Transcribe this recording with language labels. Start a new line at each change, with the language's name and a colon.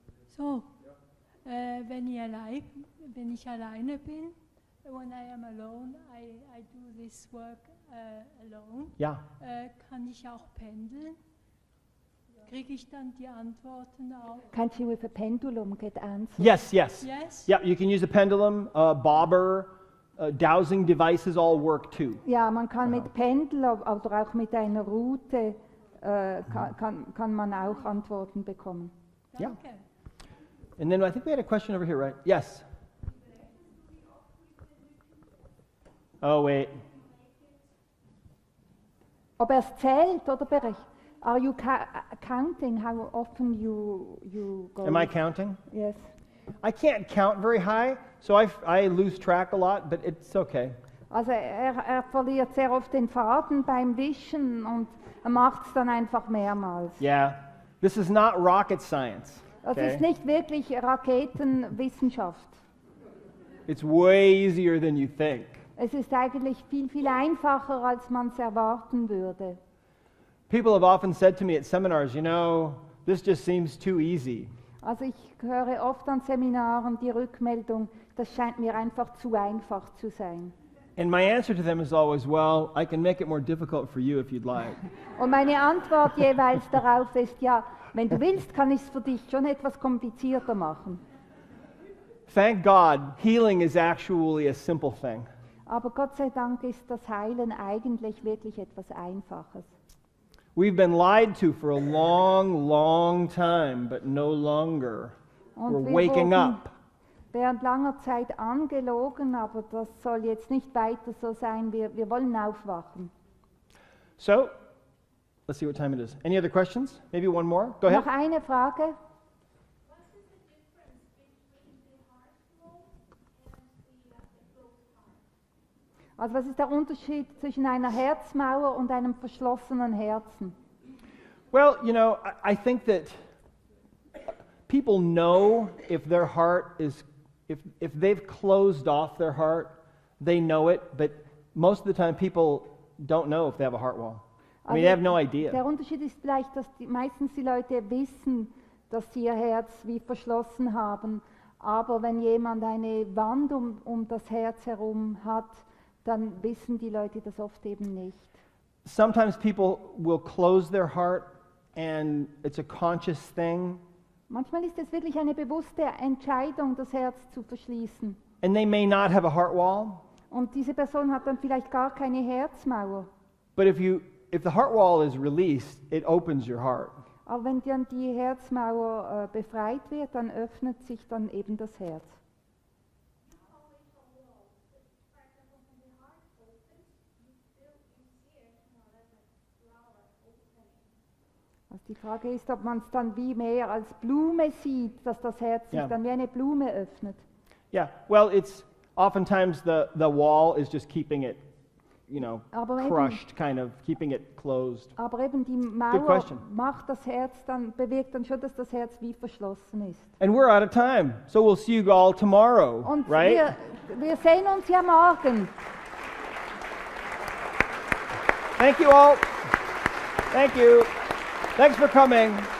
English: So,
German: wenn ich alleine bin,
English: when I am alone, I do this work alone, Yeah.
German: kann ich auch pendeln? Kriege ich dann die Antworten auch?
English: Can't you with a pendulum get answers? Yes, yes. Yes? Yeah, you can use a pendulum, bobber, dowsing devices all work too.
German: Ja, man kann mit Pendel oder auch mit einer Route kann man auch Antworten bekommen.
English: Yeah.
German: Danke.
English: And then I think we had a question over here, right? Yes. Oh, wait.
German: Ob er es zählt oder berechnet?
English: Are you counting how often you go? Am I counting? Yes. I can't count very high, so I lose track a lot, but it's okay.
German: Also er verliert sehr oft den Faden beim Wischen und er macht es dann einfach mehrmals.
English: Yeah. This is not rocket science.
German: Das
English: Okay?
German: ist nicht wirklich Raketenwissenschaft.
English: It's way easier than you think.
German: Es ist eigentlich viel, viel einfacher, als man es erwarten würde.
English: People have often said to me at seminars, you know, this just seems too easy.
German: Also ich höre oft an Seminaren die Rückmeldung, das scheint mir einfach zu einfach zu sein.
English: And my answer to them is always, well, I can make it more difficult for you if you'd like.
German: Und meine Antwort jeweils darauf ist, ja, wenn du willst, kann ich es für dich schon etwas komplizierter machen.
English: Thank God, healing is actually a simple thing.
German: Aber Gott sei Dank ist das Heilen eigentlich wirklich etwas Einfaches.
English: We've been lied to for a long, long time, but no longer.
German: Und
English: We're
German: wir
English: waking
German: wurden
English: up.
German: während langer Zeit angelogen, aber das soll jetzt nicht weiter so sein. Wir wollen aufwachen.
English: So, let's see what time it is. Any other questions? Maybe one more? Go ahead.
German: Noch eine Frage. Also was ist der Unterschied zwischen einer Herzmauer und einem verschlossenen Herzen?
English: Well, you know, I think that people know if their heart is, if they've closed off their heart, they know it, but most of the time people don't know if they have a heart wall. I mean, they have no
German: Der
English: idea.
German: Unterschied ist vielleicht, dass meistens die Leute wissen, dass sie ihr Herz wie verschlossen haben, aber wenn jemand eine Wand um das Herz herum hat, dann wissen die Leute das oft eben nicht.
English: Sometimes people will close their heart and it's a conscious thing,
German: Manchmal ist es wirklich eine bewusste Entscheidung, das Herz zu verschließen.
English: and they may not have a heart wall,
German: Und diese Person hat dann vielleicht gar keine Herzmauer.
English: but if the heart wall is released, it opens your heart.
German: Aber wenn dann die Herzmauer befreit wird, dann öffnet sich dann eben das Herz. Also die Frage ist, ob man es dann wie mehr als Blume sieht, dass das Herz sich Ja. dann wie eine Blume öffnet.
English: Yeah, well, it's oftentimes the wall is just keeping it, you know,
German: Aber eben-
English: crushed, kind of keeping it closed.
German: Aber eben die Mauer
English: question.
German: macht das Herz dann, bewirkt dann schon, dass das Herz wie verschlossen ist.
English: And we're out of time, so we'll see you all tomorrow,
German: Und
English: right?
German: wir sehen uns ja morgen.
English: Thank you all. Thank you. Thanks for coming.